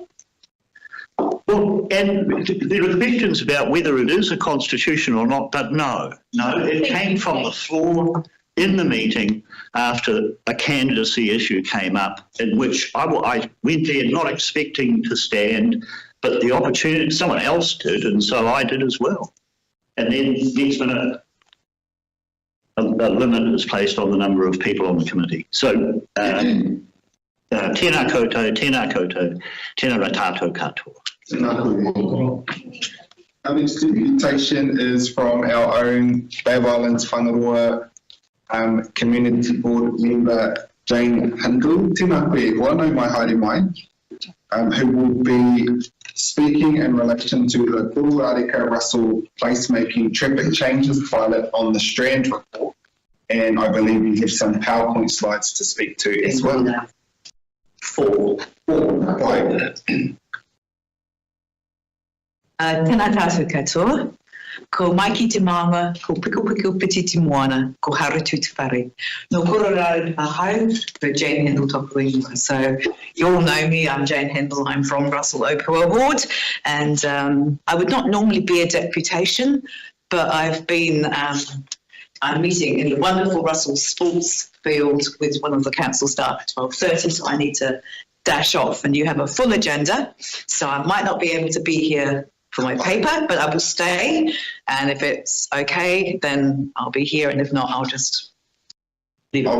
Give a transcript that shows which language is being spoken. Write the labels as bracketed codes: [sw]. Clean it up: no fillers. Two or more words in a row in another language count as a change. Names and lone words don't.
[en] Well, and there are questions about whether it is a constitution or not, but no, it came from the floor in the meeting after a candidacy issue came up, in which I went there not expecting to stand, but the opportunity, someone else did, and so I did as well. And then next minute, a limit is placed on the number of people on the committee. So, [mi] tēnā koutou, tēnā ratatou katoa. [en] Our next deputation is from our own Bay of Islands Whangaroa Community Board member Jane Handel. [mi] Tēnā koe hoa, no mai haere mai, [en] who will be speaking in relation to the Kororareka Russell placemaking traffic changes pilot on the Strand report. And I believe we have some PowerPoint slides to speak to as well. Four. [mi] Tēnā tātou katoa, ko Maiki te mama, ko Piku Piti te moana, ko Harutu te whare. No kororara ahau, ko Jane Handel toku ingoa. [en] So you all know me, I'm Jane Handel, I'm from Russell Opua Ward, and I would not normally be a deputation, but I've been I'm meeting in the wonderful Russell Sports Field with one of the council staff at 12:30, so I need to dash off, and you have a full agenda, so I might not be able to be here for my paper, but I will stay, and if it's okay, then I'll be here, and if not, I'll just leave it.